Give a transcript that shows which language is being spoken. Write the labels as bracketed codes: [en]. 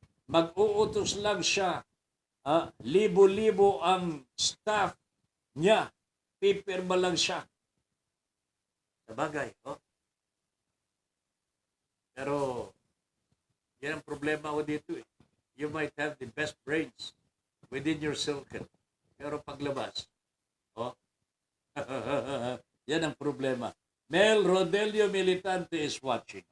[tl] Mag-uutos lang siya. Libo-libo ang staff niya. Pipirma lang siya. Sabagay, Pero, yan ang problema ko dito eh. [en] You might have the best brains within your circle. [tl] Pero paglabas, oh, yan ang problema. [en] Mel Rodelio Militante is watching.